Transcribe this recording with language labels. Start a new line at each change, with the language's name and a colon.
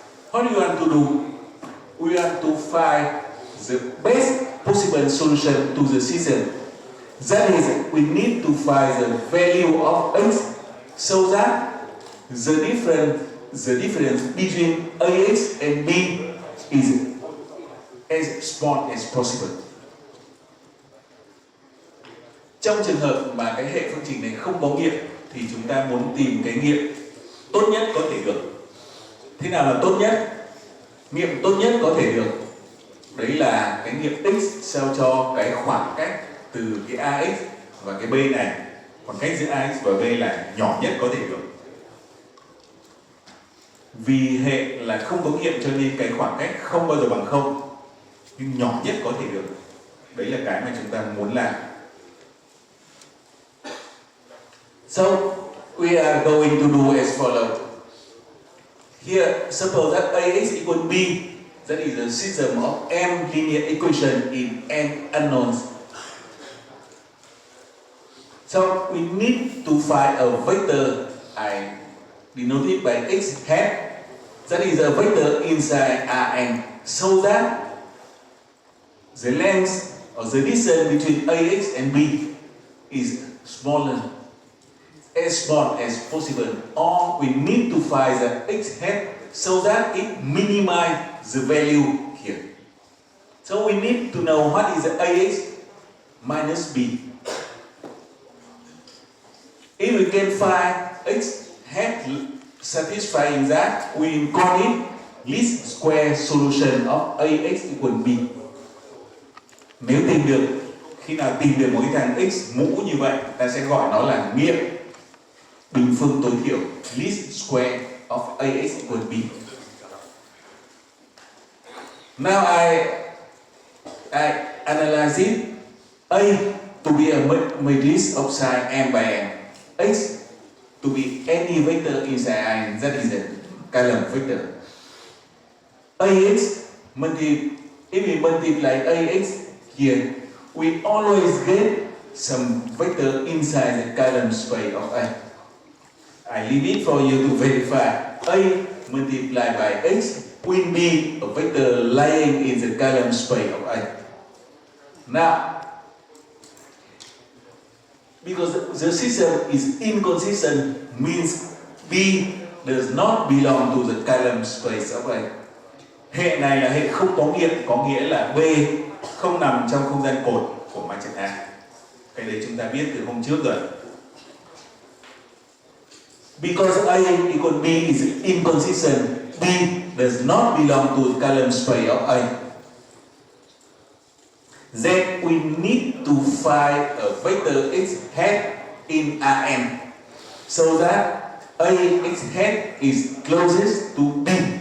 English: What do you want to do? We want to find the best possible solution to the system. That is, we need to find the value of x so that the difference between AX and B is as small as possible.
Vietnamese: Trong trường hợp mà cái hệ phương trình này không có nghiệm thì chúng ta muốn tìm cái nghiệm tốt nhất có thể được. Thế nào là tốt nhất? Nghiệm tốt nhất có thể được đấy là cái nghiệm x sao cho cái khoảng cách từ cái AX và cái B này, khoảng cách giữa AX và B là nhỏ nhất có thể được. Vì hệ là không có nghiệm cho nên cái khoảng cách không bao giờ bằng 0, nhưng nhỏ nhất có thể được. Đấy là cái mà chúng ta muốn làm.
English: So we are going to do as follows. Here, suppose that AX equal B, that is a system of m linear equation in n unknowns. So we need to find a vector I denoted by x hat, that is a vector inside Rn, so that the length or the distance between AX and B is smaller, as small as possible, or we need to find the x hat so that it minimizes the value here. So we need to know what is the AX minus B. If we can find x hat satisfying that, we call it least square solution of AX equal B.
Vietnamese: Nếu tìm được, khi nào tìm được một cái thằng x mũ như vậy, ta sẽ gọi nó là nghiệm bình phương tối thiểu,
English: least square of AX equal B. Now I analyze it. A to be a matrix of sign m by n. X to be any vector inside n, that is a column vector. AX, if we multiply AX here, we always get some vector inside the column space of A. I leave it for you to verify. A multiplied by x will be a vector lying in the column space of A. Now, because the system is inconsistent, means B does not belong to the column space of A.
Vietnamese: Hệ này là hệ không có nghiệm, có nghĩa là B không nằm trong không gian cột của mặt trận A. Cái đấy chúng ta biết từ hôm trước rồi.
English: Because A equal B is inconsistent, B does not belong to the column space of A. Then we need to find a vector x hat in Rn so that AX hat is closest to B.